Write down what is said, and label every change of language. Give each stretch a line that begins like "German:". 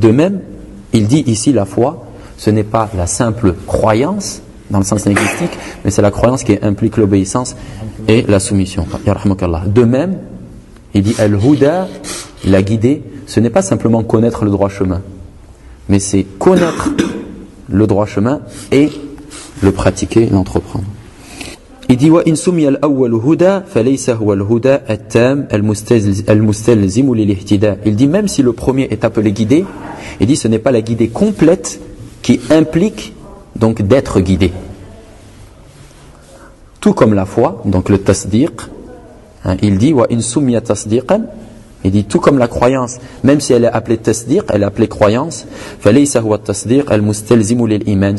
French: De même, il dit ici la foi, ce n'est pas la simple croyance dans le sens linguistique, mais c'est la croyance qui implique l'obéissance et la soumission. De même, il dit Al-Huda, la guider, ce n'est pas simplement connaître le droit chemin, mais c'est connaître le droit chemin et le pratiquer, l'entreprendre. Il dit
Arabic: وَإِنْ سُمِيَ الْأَوَّلُ هُدَى فَلَيْسَ هُوَ الْهُدَى التَّامُ الْمُسْتَلْزِمُ لِلِهْتِدَى.
French: Il dit même si le premier est appelé guidé, il dit ce n'est pas la guidée complète qui implique donc d'être guidé. Tout comme la foi, donc le tasdiq, hein, il dit
Arabic: وَإِنْ سُمِيَ تَسْدِيقًا.
French: Il dit tout comme la croyance, même si elle est appelée tasdiq, elle est appelée croyance,
Arabic: فَلَيْسَ هُوَ التَّصْدِيقُ الْمُسْتَلْزِمُ لِلْإِيمَانِ.